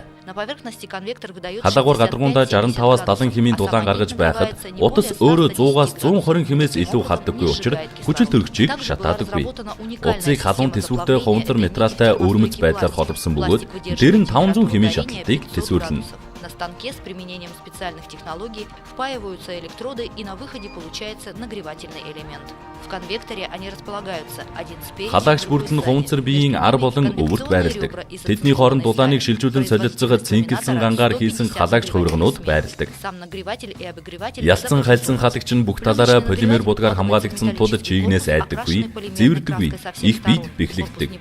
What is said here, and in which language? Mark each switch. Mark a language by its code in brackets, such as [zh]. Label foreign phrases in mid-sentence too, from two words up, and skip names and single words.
[mn] Халаагуур гадаргуундаа 65-аас 70 хэмийн дулаан гаргаж байхад утас өөрөө 100-аас 120 хэмээс илүү халдаггүй учраас хүчил төрөгчийг шатаадаггүй. Утсыг халуун төсвөртэй хувантар материалтай өрмөц байдлаар холбосон бөгөөд тэр нь 500 хэмийн шатлалтыг төсвөрлөнө. [ru] На станке с применением специальных технологий впаиваются электроды, и на выходе получается нагревательный элемент. В конвекторе они располагаются один спереди. [mn] Халаагч бүрдэл нь хуванцар биеийн ар болон өвөрт байрладаг. Тэдний хооронд дулааныг шилжүүлэн солилцоход цинкэлсэн гангаар хийсэн халаагч хувирганууд байрладаг. Ялцсан хайлсан халагч нь бүх талаараа полимер будгаар хамгаалагдсан тул чийгнээс айдаггүй, зэвэрдэггүй, их биед бэхлэгддэг.